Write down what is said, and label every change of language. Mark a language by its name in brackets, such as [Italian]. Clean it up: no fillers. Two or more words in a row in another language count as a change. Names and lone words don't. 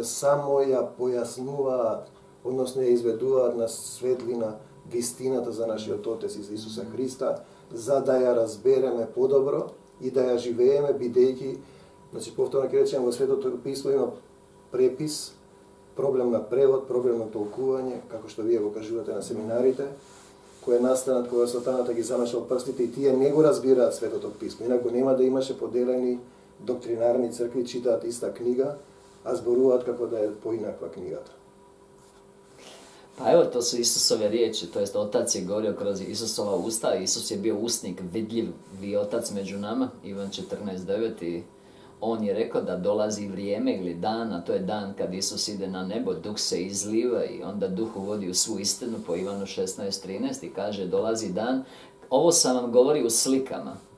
[Macedonian] само ја појаснуваат, односно ја изведуваат на светлина вистината за нашиот Отец и за Исуса Христа, за да ја разбереме подобро и да ја живееме, бидејќи, значи повторно ќе речем, во Светото Писмо има препис, проблем на превод, проблем на толкување, како што вие го кажувате на семинарите, кој е настанат кога Сатаната ги замешал прстите и тие не го разбираат Светото писмо. Инаку нема да имаше поделени доктринарни цркви, читаат иста книга, а зборуваат како да е поинаква книгата. [Croatian] Pa evo, to su Isusove riječi, to jest Otac je govorio kroz Isusova usta, Isus je bio usnik, vidljivi Otac među nama, Ivan 14.9, i on je rekao da dolazi vrijeme ili dan, a to je dan kad Isus ide na nebo, Duh se izliva i onda Duh uvodi u svu istinu po Ivanu 16.13 i kaže dolazi dan, ovo sam vam govorio u slikama,